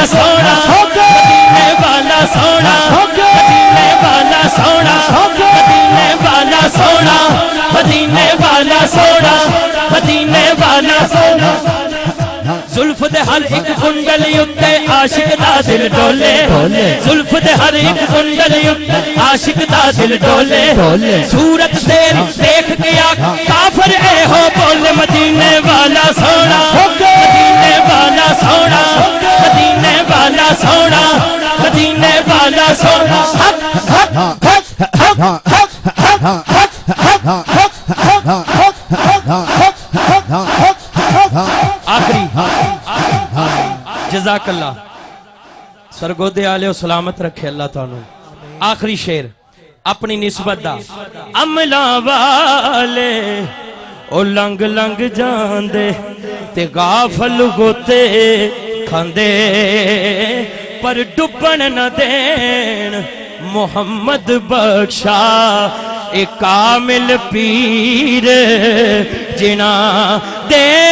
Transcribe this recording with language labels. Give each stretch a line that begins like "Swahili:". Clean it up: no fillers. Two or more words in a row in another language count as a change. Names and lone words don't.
Punjabi: سونا مدینے والا سونا مدینے والا سونا مدینے والا سونا مدینے والا سونا مدینے والا سونا زلف دے ہر ایک کنڈلی اتے عاشق دا دل ڈولے زلف دے ہر ایک کنڈلی اتے عاشق دا دل ڈولے صورت تیری دیکھ کے آقا کافر اے ہو بولے مدینے والا سونا مدینے والا سونا مدینے والا سونا مدینے والا سونا آخری
Arabic: جزاک اللہ
Punjabi: سرگودے آلے و سلامت رکھے اللہ تعالیٰ آخری شیر اپنی نسبت دا عملہ والے او لنگ لنگ جان دے تے غافل گوتے کھاندے پر ڈبن نہ دین محمد بخشا ایک کامل پیر جنا دے